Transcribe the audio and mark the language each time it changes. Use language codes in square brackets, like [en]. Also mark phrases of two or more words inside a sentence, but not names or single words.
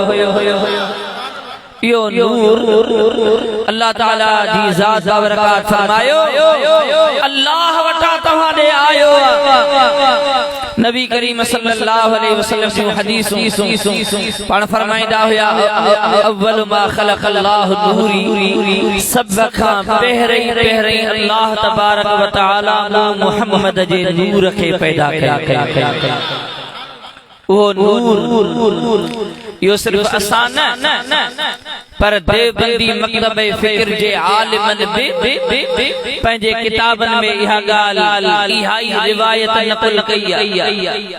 [sd] यो नूर अल्लाह ताला जी ज़ात बरकत फरमायो अल्लाह वटा तव्हां ॾे आयो नबी करीम सल्लल्लाहु [ar] عليه وسلم [sd] जी हदीसूं पाण फरमाईंदा हुया [ar] أول ما خلق الله نوري [sd] सब खां पहिरीं अल्लाह तबारक व तआला मोहम्मद जे नूर खे पैदा कया वो नूर यो सिर्फ असां न पर देवबंदी मकतब फिक्र जे आलिमन बि पंहिंजे किताबनि में इहा ॻाल्हि इहा रिवायत नक़ल कई आहे